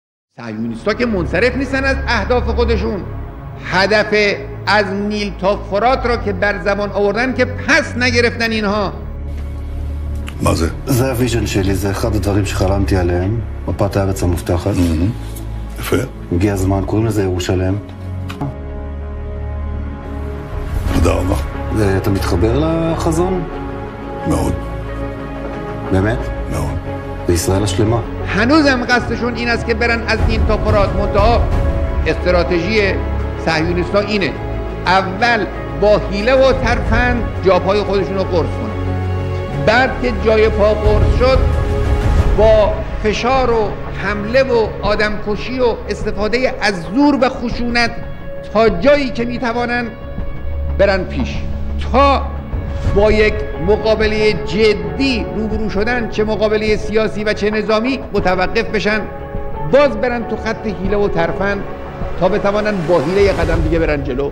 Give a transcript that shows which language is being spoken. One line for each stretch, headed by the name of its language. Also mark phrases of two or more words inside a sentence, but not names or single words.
Persian: صهیونیست‌ها که منصرف نیستن از اهداف خودشون. هدف از نیل تا فرات را که بر زبان آوردن که پس نگرفتن اینها.
Hebrew: מה זה? זה הוויז'ן שלי, זה אחד הדברים שחלמתי עליהם, מפת הארץ המובטחת. יפה. הגיע הזמן, קוראים לזה ירושלם. תודה רבה. אתה מתחבר לחזון? מאוד. באמת? מאוד. בישראל השלמה.
Persian: هنوزم قصدشون این است که برن از نیل تا فرات. منتها استراتژی صهیونیست‌ها اینه: اول با حیله و ترفند جاپای خودشون رو قرص کنن، بعد که جای پا قرص شد با فشار و حمله و آدمکشی و استفاده از زور و خشونت تا جایی که میتوانن برن پیش، تا با یک مقابله جدی روبرو شدن، چه مقابله سیاسی و چه نظامی، متوقف بشن، باز برن تو خط حیله و ترفند تا بتوانن با حیله یه قدم دیگه برن جلو.